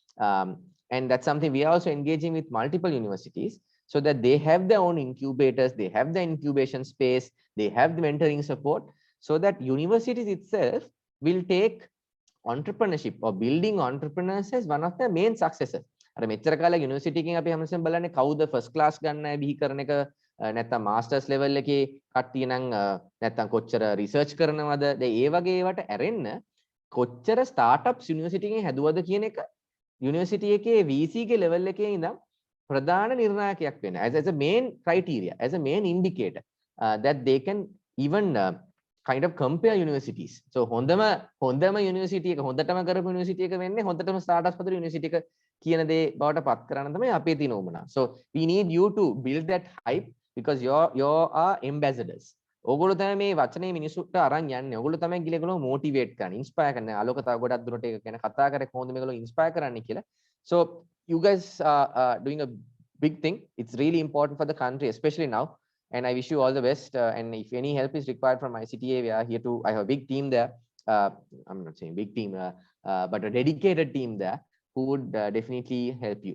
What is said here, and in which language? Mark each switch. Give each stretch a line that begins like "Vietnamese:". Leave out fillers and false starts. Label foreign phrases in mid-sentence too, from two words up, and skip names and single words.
English: And that's something we are also engaging with multiple universities, so that they have their own incubators, they have the incubation space, they have the mentoring support, so that universities itself will take entrepreneurship or building entrepreneurs as one of the main successes.
Sinhala: අර මෙච්චර කාලේ යුනිවර්සිටි එකකින් අපි හැමතිස්සෙම බලන්නේ කවුද
English: first class
Sinhala: ගන්න අය බිහි කරන එක, නැත්නම්
English: masters level
Sinhala: එකේ කට්ටිය නම් නැත්නම් කොච්චර රිසර්ච් කරනවද, දැන් ඒ වගේ ඒවට ඇරෙන්න කොච්චර ස්ටාර්ට්අප්ස් යුනිවර්සිටි එකෙන් හැදුවද කියන එක යුනිවර්සිටි එකේ VC ගේ ලෙවල් එකේ ඉඳන් ප්‍රධාන නිර්ණායකයක් වෙන
English: as a main criteria, as a main indicator that they can even kind of compare universities.
Sinhala: So හොඳම යුනිවර්සිටි එක, හොඳටම කරපු යුනිවර්සිටි එක වෙන්නේ හොඳටම ස්ටාර්ට්අප්ස් හදපු යුනිවර්සිටි එක කියන දේ බවට පත් කරන්න තමයි අපේ තියෙන උවමනා.
English: So we need you to build that hype, because you are ambassadors.
Sinhala: ඕගොල්ලෝ තමයි මේ වචනේ මිනිස්සුන්ට අරන් යන්නේ. ඕගොල්ලෝ තමයි ගිලේගොල්ලෝ මොටිවේට් කරන්නේ, ඉන්ස්පයර් කරන්නේ. ආලෝක තව ගොඩක් දුරට ඒක ගැන කතා කරේ කොහොමද මේගොල්ලෝ ඉන්ස්පයර් කරන්නේ කියලා.
English: So you guys are doing a big thing. It's really important for the country, especially now. And I wish you all the best. And if any help is required from ICTA, we are here to. I have a big team there. I'm not saying big team, but a dedicated team there who would definitely help you.